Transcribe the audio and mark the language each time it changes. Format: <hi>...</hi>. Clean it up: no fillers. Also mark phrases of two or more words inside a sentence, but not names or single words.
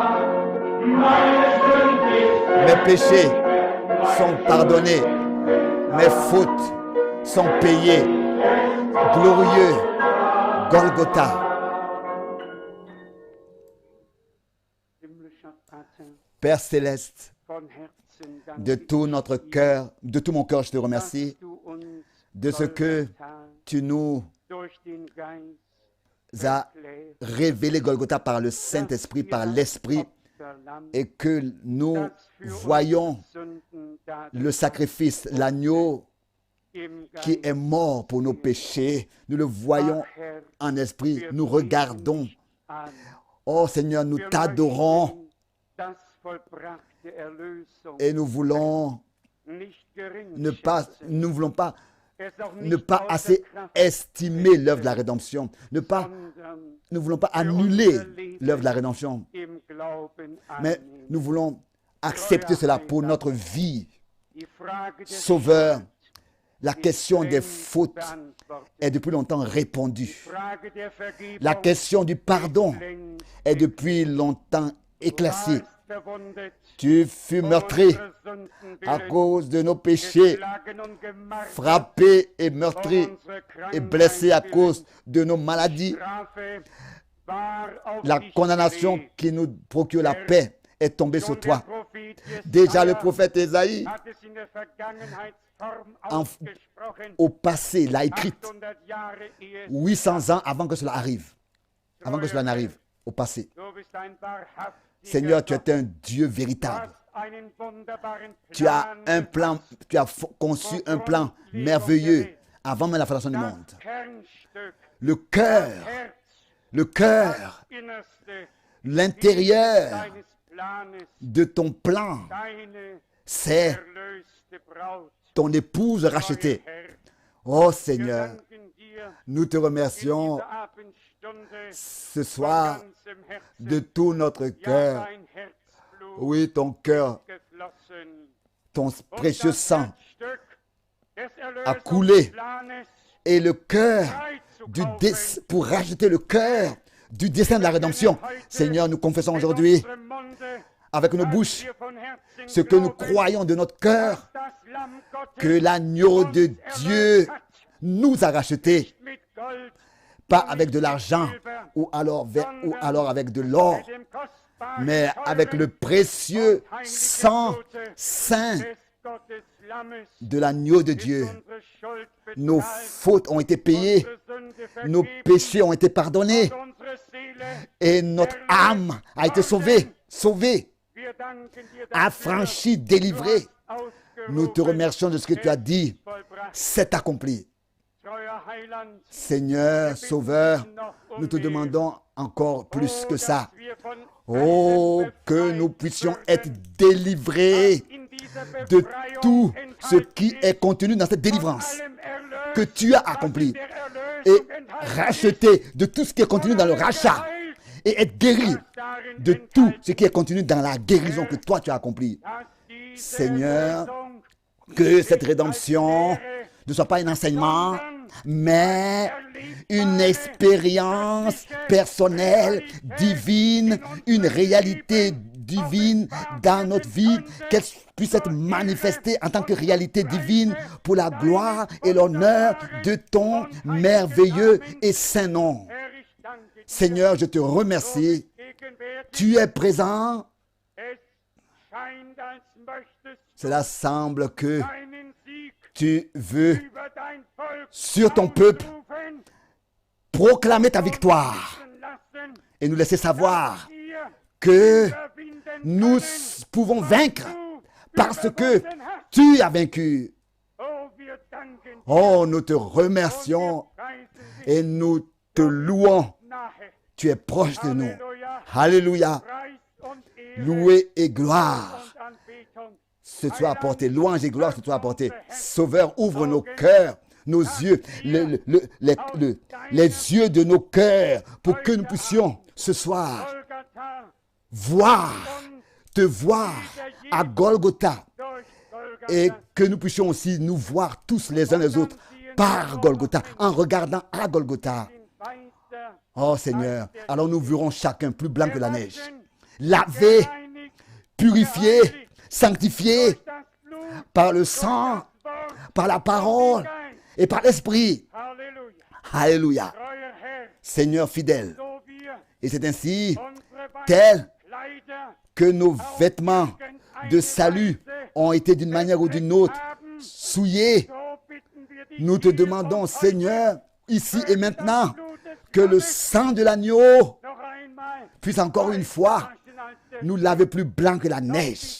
<fr>Mes péchés sont pardonnés. Mes fautes sont payées. Glorieux Golgotha. Père céleste,</fr> <de>von Herzen</de> <fr>de</fr> <de>danke</de> <fr>tout</fr> <de>ich</de> <fr>notre</fr> <de>dir,</de> <fr>cœur, de tout mon cœur, je te</fr> <de>dass</de> <fr>remercie</fr> <de>du uns</de> <fr>de ce que</fr> <de>Golgatha</de> <fr>tu nous</fr> <de>durch den Geist</de> <fr>as</fr> <de>erklärst,</de> <fr>révélé Golgotha par le</fr> <de>dass</de> <fr>Saint-Esprit,</fr> <de>wir</de> <fr>par</fr> <de>das</de> <fr>l'Esprit,</fr> <de>Opferlamm,</de> <fr>et que nous</fr> <de>das für</de> <fr>voyons</fr> <de>unsere Sünden</de> <fr>le</fr> <de>dargebracht</de> <fr>sacrifice, l'agneau</fr> <de>im</de> <fr>qui</fr> <de>Geist</de> <fr>est mort pour nos péchés. Nous le voyons</fr> <de>Ach, Herr,</de> <fr>en esprit,</fr> <de>wir</de> <fr>nous</fr> <de>beten</de> <fr>regardons.</fr> <de>dich an.</de> <fr>Oh Seigneur, nous</fr> <de>Wir</de> <fr>t'adorons</fr> <de>möchten das vollbrachte Erlösung</de> <fr>et nous voulons</fr> <de>nicht gering</de> <fr>ne pas,</fr> <de>schätzen,</de> <fr>nous voulons pas</fr> <de>es auch</de> <fr>ne</fr> <de>nicht</de> <fr>pas</fr> <de>außer</de> <fr>assez</fr> <de>Kraft</de> <fr>estimer l'œuvre de la rédemption,</fr> <de>sondern</de> <fr>nous ne voulons pas annuler l'œuvre de la rédemption,</fr> <de>im Glauben</de> <fr>mais</fr> <de>annehmen.</de> <fr>nous voulons accepter cela pour notre vie.</fr> <de>Die Frage des</de> <fr>Sauveur,</fr> <de>Schuld</de> <fr>la question des fautes</fr> <de>beantwortet.</de> <fr>est depuis longtemps répondue.</fr> <de>Frage der Vergebung</de> <fr>La question du pardon</fr> <de>längst</de> <fr>est depuis longtemps éclaircie.</fr> <de>warst verwundet,</de> <fr>Tu fus</fr> <de>um</de> <fr>meurtri</fr> <de>unsere Sünden</de> <fr>à</fr> <de>willen,</de> <fr>cause de nos péchés,</fr> <de>geschlagen und gemartert,</de> <fr>frappé et</fr> <de>um</de> <fr>meurtri</fr> <de>unsere</de> <fr>et blessé à</fr> <de>Krankheit</de> <fr>cause</fr> <de>willen.</de> <fr>de nos maladies.</fr> <de>Strafe war auf</de> <fr>La</fr> <de>dich</de> <fr>condamnation</fr> <de>gelegt.</de> <fr>qui nous procure la paix est tombée</fr> <de>Schon</de> <fr>sur</fr> <de>der</de> <fr>toi.</fr> <de>Prophet</de> <fr>Déjà le</fr> <de>Jesaja</de> <fr>prophète Ésaïe,</fr> <de>hat es in der Vergangenheitsform</de> <fr>En-</fr> <de>ausgesprochen.</de> <fr>au passé, l'a écrite</fr> <de>800 Jahre ehe</de> <fr>800 ans avant que cela arrive. Avant que cela n'arrive, au passé.</fr> <de>du bist ein wahrhaftiger</de> <fr>Seigneur, tu</fr> <de>Gott.</de> <fr>es un Dieu</fr> <de>Du</de> <fr>véritable.</fr> <de>hast einen wunderbaren</de> <fr>Tu as un plan,</fr> <de>gefasst.</de> <fr>tu as conçu un plan merveilleux avant même la fondation du</fr> <de>Das</de> <fr>monde.</fr> <de>Kernstück,</de> <fr>Le</fr> <de>das</de> <fr>cœur,</fr> <de>Herz,</de> <fr>le</fr> <de>das</de> <fr>cœur,</fr> <de>Innerste</de> <fr>l'intérieur</fr> <de>deines Planes,</de> <fr>de ton plan,</fr> <de>deine</de> <fr>c'est</fr> <de>erlöste Braut.</de> <fr>ton épouse rachetée.</fr> <de>Herr,</de> <fr>Oh</fr> <de>wir</de> <fr>Seigneur,</fr> <de>danken dir</de> <fr>nous te</fr> <de>in</de> <fr>remercions</fr> <de>dieser Abendstunde</de> <fr>ce</fr> <de>von</de> <fr>soir</fr> <de>ganzem Herzen.</de> <fr>de tout notre</fr> <de>Ja,</de> <fr>cœur.</fr> <de>dein Herzblut</de> <fr>Oui, ton cœur,</fr> <de>geflossen.</de> <fr>ton</fr> <de>Und</de> <fr>précieux</fr> <de>das</de> <fr>sang</fr> <de>Herzstück des</de> <fr>a coulé.</fr> <de>Erlösungsplanes</de> <fr>et le cœur</fr> <de>freizukaufen.</de> <fr>pour racheter le cœur du dessein de la rédemption. Seigneur, nous confessons</fr> <de>Mit</de> <fr>aujourd'hui</fr> <de>unserem Munde,</de> <fr>avec nos</fr> <de>dass</de> <fr>bouches</fr> <de>wir von Herzen</de> <fr>ce que nous</fr> <de>glauben,</de> <fr>croyons de notre cœur,</fr> <de>dass das Lamm Gottes</de> <fr>que l'agneau de</fr> <de>uns</de> <fr>Dieu</fr> <de>erlöst hat.</de> <fr>nous a rachetés,</fr> <de>Mit Gold,</de> <fr>pas avec de l'argent ou alors avec de l'or,</fr> <de>mit dem kostbaren,</de> <fr>mais avec le précieux sang saint</fr> <de>des Gotteslammes,</de> <fr>de l'agneau de</fr> <de>ist</de> <fr>Dieu.</fr> <de>unsere Schuld</de> <fr>Nos</fr> <de>bezahlt,</de> <fr>fautes ont été payées,</fr> <de>unsere Sünde</de> <fr>nos</fr> <de>vergeben,</de> <fr>péchés ont été pardonnés</fr> <de>und unsere Seele</de> <fr>et notre âme a été sauvée,</fr> <de>Wir danken dir</de> <fr>affranchie, délivrée.</fr> <de>dafür,</de> <fr>Nous te remercions de ce que tu as dit.</fr> <de>vollbracht.</de> <fr>C'est accompli.</fr> <de>Treuer Heiland,</de> <fr>Seigneur, Sauveur, nous te demandons encore plus que ça.</fr> <de>dass wir von</de> <fr>Oh,</fr> <de>allem</de> <fr>que</fr> <de>befreit</de> <fr>nous puissions</fr> <de>werden,</de> <fr>être délivrés</fr> <de>in dieser</de> <fr>de</fr> <de>Befreiung</de> <fr>tout ce qui</fr> <de>enthalten</de> <fr>est contenu dans cette</fr> <de>von</de> <fr>délivrance</fr> <de>allem Erlös,</de> <fr>que tu as</fr> <de>was</de> <fr>accompli</fr> <de>in der</de> <fr>et</fr> <de>Erlösung enthalten</de> <fr>racheté de tout ce qui est</fr> <de>ist,</de> <fr>contenu dans le rachat et être guéri</fr> <de>was darin</de> <fr>de tout</fr> <de>enthalten</de> <fr>ce qui est contenu dans la guérison que toi tu as accompli.</fr> <de>dass diese</de> <fr>Seigneur,</fr> <de>Erlösung</de> <fr>que cette rédemption ne soit pas un enseignement, mais une expérience personnelle, divine, une réalité divine dans notre vie, qu'elle puisse être manifestée en tant que réalité divine pour la gloire et l'honneur de ton merveilleux et saint nom.</fr> <de>Herr, ich danke dir,</de> <fr>Seigneur, je te remercie.</fr> <de>gegenwärtig.</de> <fr>Tu es présent.</fr> <de>Es scheint, als möchtest</de> <fr>Cela semble que</fr> <de>deinen Sieg</de> <fr>tu veux</fr> <de>über dein Volk</de> <fr>sur ton peuple</fr> <de>ausrufen,</de> <fr>proclamer ta victoire</fr> <de>lassen,</de> <fr>et nous laisser savoir</fr> <de>wir</de> <fr>que</fr> <de>überwinden</de> <fr>nous</fr> <de>können,</de> <fr>pouvons vaincre</fr> <de>du</de> <fr>parce que</fr> <de>überwunden hast.</de> <fr>tu as vaincu.</fr> <de>Oh, wir danken dir</de> <fr>Oh, nous te</fr> <de>und</de> <fr>remercions</fr> <de>wir preisen dich</de> <fr>et nous te louons.</fr> <de>nahe.</de> <fr>Tu es proche de nous.</fr> <de>Halleluja,</de> <fr>Alléluia.</fr> <de>Preis und Ehre</de> <fr>Loué et gloire</fr> <de>und Anbetung.</de> <fr>se soit apporté. Louange et gloire se soit apporté. Sauveur, ouvre nos cœurs, nos yeux, les yeux de nos cœurs pour que nous puissions ce soir</fr> <de>Golgatha</de> <fr>voir,</fr> <de>und</de> <fr>te voir à Golgotha</fr> <de>durch</de> <fr>et</fr> <de>Golgatha</de> <fr>que nous puissions aussi nous voir tous les uns les autres par Golgotha, en regardant à Golgotha.</fr> <de>in weißer</de> <fr>Oh Seigneur, alors nous verrons chacun plus blanc que la neige,</fr> <de>gewaschen,</de> <fr>lavé,</fr> <de>gereinigt</de> <fr>purifié, sanctifié</fr> <de>durch das Blut,</de> <fr>par le sang,</fr> <de>das Wort,</de> <fr>par la parole et par l'esprit.</fr> <de>Halleluja.</de> <fr>Alléluia.</fr> <de>Treuer Herr,</de> <fr>Seigneur fidèle.</fr> <de>so wir</de> <fr>Et c'est ainsi,</fr> <de>unsere weißen</de> <fr>tel</fr> <de>Kleider</de> <fr>que nos vêtements de salut ont été d'une manière ou d'une autre souillés. Nous te demandons, Seigneur, ici et maintenant, que le sang de l'agneau puisse encore une fois nous laver plus blanc que la neige.</fr>